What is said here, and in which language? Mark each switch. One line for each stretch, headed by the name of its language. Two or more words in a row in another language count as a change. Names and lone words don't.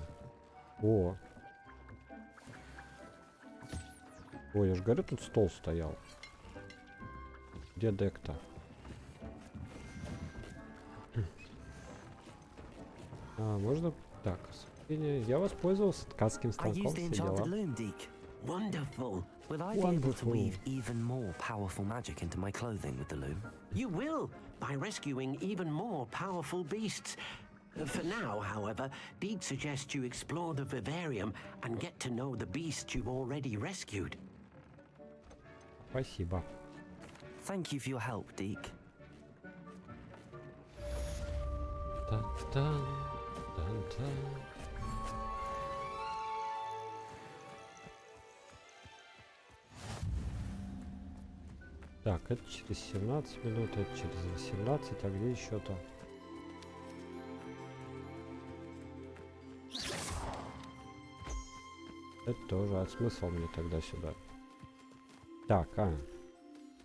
Russian: О, я же говорю, тут стол стоял. Где дек-то? Можно... Так, я воспользовался ткацким станком, все дела.
English: Wonderful. Will I be able to weave even more powerful magic into my clothing with the loom? You will, by rescuing even more powerful beasts. For now, however, Deek suggests you explore the vivarium and get to know the beasts you've already rescued.
Russian: Спасибо.
English: Thank you for your help, Deek. Дun-дun, дун-дун.
Russian: Так, это через 17 минут, это через 18, а где еще-то? Это тоже, смысл мне тогда сюда?